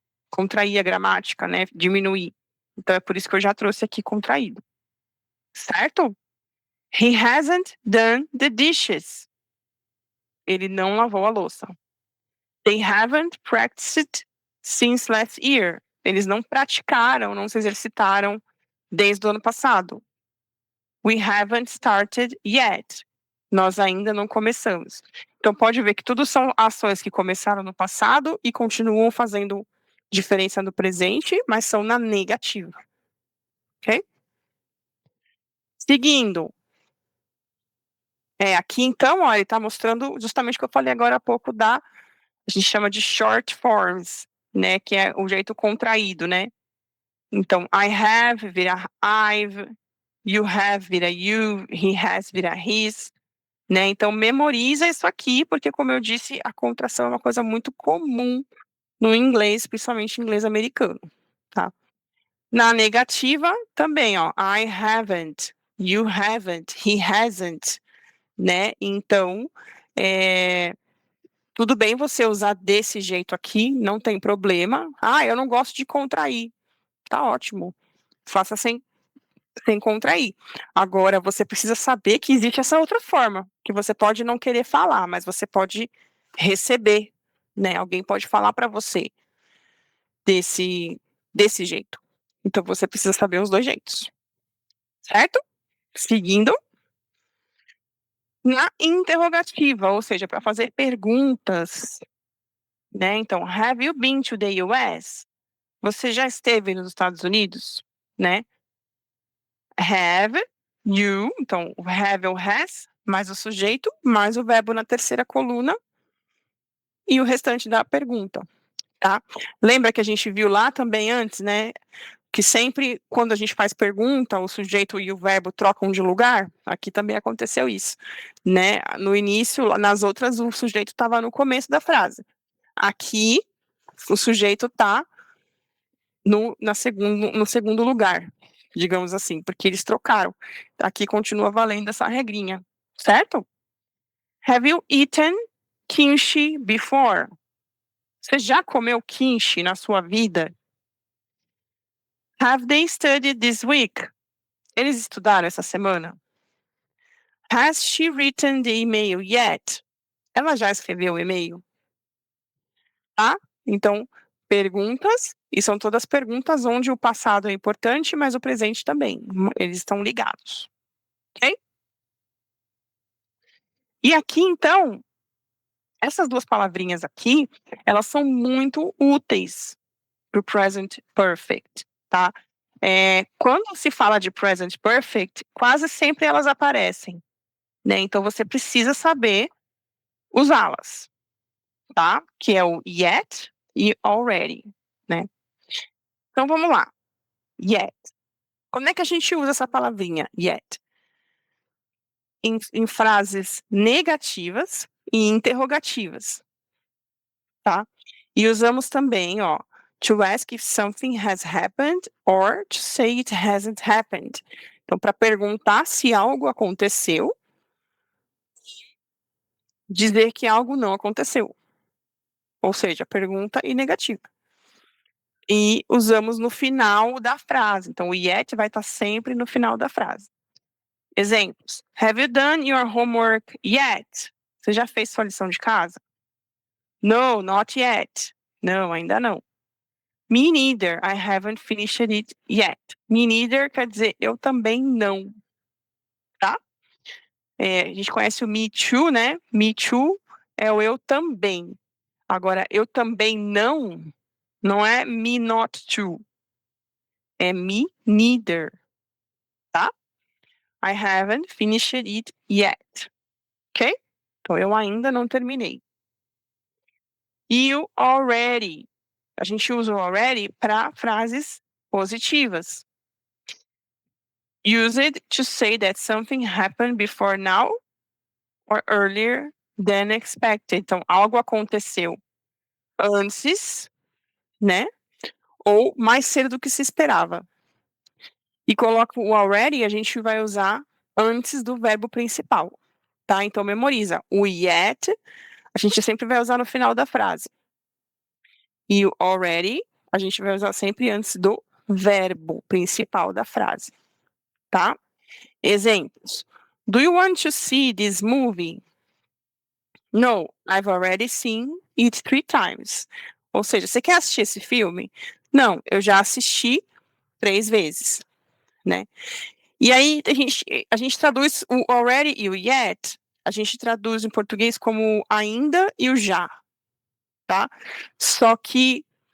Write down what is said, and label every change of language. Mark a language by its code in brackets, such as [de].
[pt] Contrair a gramática, né? Diminuir. Então é por isso que eu já trouxe aqui contraído. Certo? [en] He hasn't done the dishes. [pt] Ele não lavou a louça. [en] They haven't practiced since last year. [pt] Eles não praticaram, não se exercitaram desde o ano passado. [en] We haven't started yet. [pt] Nós ainda não começamos. Então pode ver que tudo são ações que começaram no passado e continuam fazendo diferença no presente, mas são na negativa. Ok? Seguindo. Aqui então, ó, ele está mostrando justamente o que eu falei agora há pouco a gente chama de short forms, né, que é o jeito contraído, né? Então, I have vira I've, you have vira you, he has vira his, né? Então, memoriza isso aqui, porque como eu disse, a contração é uma coisa muito comum no inglês, principalmente inglês americano, tá? Na negativa, também, ó, [en] I haven't, you haven't, he hasn't, [pt] né? Então, tudo bem você usar desse jeito aqui, não tem problema. Ah, eu não gosto de contrair. Tá ótimo. Faça sem contrair. Agora, você precisa saber que existe essa outra forma, que você pode não querer falar, mas você pode receber, né? Alguém pode falar para você desse jeito. Então, você precisa saber os dois jeitos, certo? Seguindo, na interrogativa, ou seja, para fazer perguntas, né? [en] Então, have you been to the US? [pt] Você já esteve nos Estados Unidos, né? Have, you, então o have ou has, mais o sujeito, mais o verbo na terceira coluna e o restante da pergunta, tá? Lembra que a gente viu lá também antes, né? Que sempre quando a gente faz pergunta, o sujeito e o verbo trocam de lugar? Aqui também aconteceu isso, né? No início, nas outras, o sujeito estava no começo da frase. Aqui, o sujeito está no segundo lugar, digamos assim, porque eles trocaram. Aqui continua valendo essa regrinha, certo? [en] Have you eaten kimchi before? [pt] Você já comeu kimchi na sua vida? [en] Have they studied this week? [pt] Eles estudaram essa semana? [en] Has she written the email yet? [pt] Ela já escreveu o e-mail? Tá? Então, perguntas, e são todas perguntas onde o passado é importante, mas o presente também. Eles estão ligados. Ok? E aqui, então, essas duas palavrinhas aqui, elas são muito úteis para o present perfect, tá? Quando se fala de present perfect, quase sempre elas aparecem, né? Então, você precisa saber usá-las, tá? Que é o yet e already, né? Então, vamos lá. Yet. Como é que a gente usa essa palavrinha, yet? Em frases negativas e interrogativas, tá? E usamos também, ó, [en] to ask if something has happened or to say it hasn't happened. [pt] Então, para perguntar se algo aconteceu, dizer que algo não aconteceu. Ou seja, pergunta e negativa. E usamos no final da frase. Então, o yet vai estar sempre no final da frase. Exemplos. [en] Have you done your homework yet? [pt] Você já fez sua lição de casa? [en] No, not yet. [pt] Não, ainda não. [en] Me neither. I haven't finished it yet. [pt] Me neither quer dizer eu também não. Tá? A gente conhece o me too, né? Me too é o eu também. Agora, eu também não é me not too. É me neither. Tá? [en] I haven't finished it yet. Ok? [pt] Então, eu ainda não terminei. E o already. A gente usa o already para frases positivas. [en] Use it to say that something happened before now or earlier than expected. [pt] Então, algo aconteceu antes, né? Ou mais cedo do que se esperava. E coloca o already, a gente vai usar antes do verbo principal, tá? Então, memoriza. O yet, a gente sempre vai usar no final da frase. E o already, a gente vai usar sempre antes do verbo principal da frase, tá? Exemplos. [en] Do you want to see this movie? No, I've already seen it 3 times. [pt] Ou seja, você quer assistir esse filme? Não, eu já assisti 3 vezes, né? E aí a gente traduz o already e o yet, a gente traduz em português como ainda e o já, tá? Só que